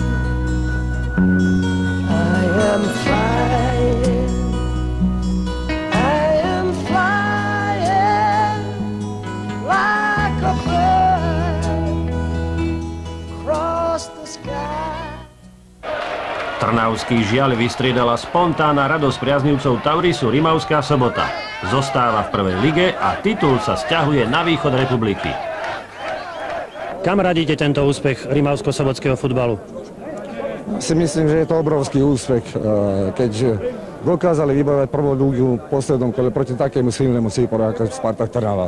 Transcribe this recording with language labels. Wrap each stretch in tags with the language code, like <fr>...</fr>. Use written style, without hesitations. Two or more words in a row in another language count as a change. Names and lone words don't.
<en>I am flying, I am flying like a bird across the sky.</en> <sk>Trnavský žiaľ vystriedala spontánna radosť priaznivcov Taurisu Rimavská Sobota. Zostáva v prvej lige a titul sa sťahuje na východ republiky. Kam radíte tento úspech rimavsko-sobotského futbalu? Si myslím, že je to obrovský úspech, keď dokázali vybojovať prvú ligu v poslednom kole proti takému silnému Ciporu ako Spartak Trnava.</sk>